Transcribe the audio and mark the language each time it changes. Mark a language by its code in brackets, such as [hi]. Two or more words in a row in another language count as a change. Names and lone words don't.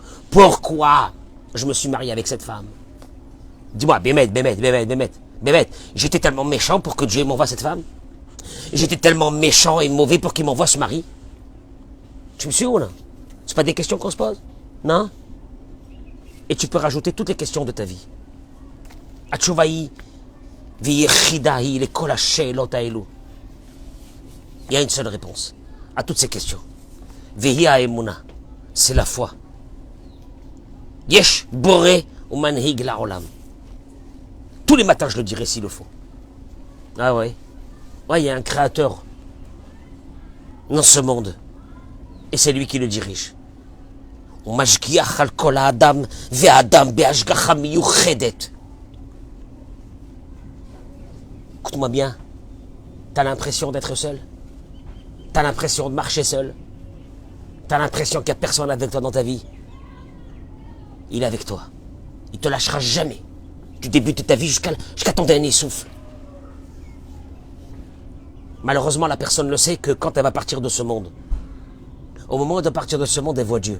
[fr] Pourquoi je me suis marié avec cette femme? Dis-moi, Bémet, j'étais tellement méchant pour que Dieu m'envoie cette femme? J'étais tellement méchant et mauvais pour qu'il m'envoie ce mari? Tu me suis ou non? C'est pas des questions qu'on se pose? Non? Et tu peux rajouter toutes les questions de ta vie. [he] Atchouvaï, ויחידה היא לכל השאלות האלו. [fr] Il y a une seule réponse à toutes ces questions. [he] והיא האמונה, [fr] c'est la foi. [he] יש בורא ומנהיג לעולם. [fr] Tous les matins je le dirai s'il le faut. Ah ouais. Ouais, il y a un créateur dans ce monde. Et c'est lui qui le dirige. [he] ומשגיח על כל האדם, והאדם בהשגחה מיוחדת. [fr] Écoute-moi bien. T'as l'impression d'être seul? T'as l'impression de marcher seul? T'as l'impression qu'il n'y a personne avec toi dans ta vie? Il est avec toi. Il te lâchera jamais. Tu débutes ta vie jusqu'à ton dernier souffle. Malheureusement, la personne le sait que quand elle va partir de ce monde, au moment de partir de ce monde, elle voit Dieu.